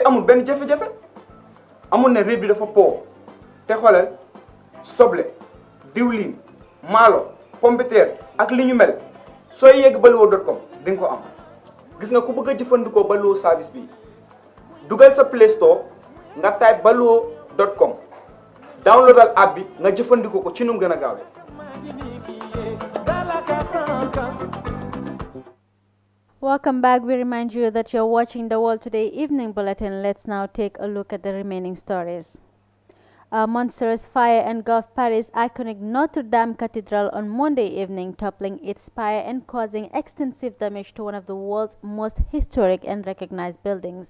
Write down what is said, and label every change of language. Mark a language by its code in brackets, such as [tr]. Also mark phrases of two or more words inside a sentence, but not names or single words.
[wo] amul benn jafe-jafe amul ne réew bi dafa po te xoolal soble diwlin maalo pompiteer ak li ñu mel sooy yegg baluwo.com di nga ko am gis nga ku bëgg a jëfandikoo baluwo service bi dugal sa Play Store nga type baluwo.com downloadal app bi nga jëfandikoo ko ci nu mu gën a gaawee. [en] Welcome back. We remind you that you're watching the World Today Evening Bulletin. Let's now take a look at the remaining stories. A monstrous fire engulfed Paris' iconic Notre Dame Cathedral on Monday evening, toppling its spire and causing extensive damage to one of the world's most historic and recognized buildings.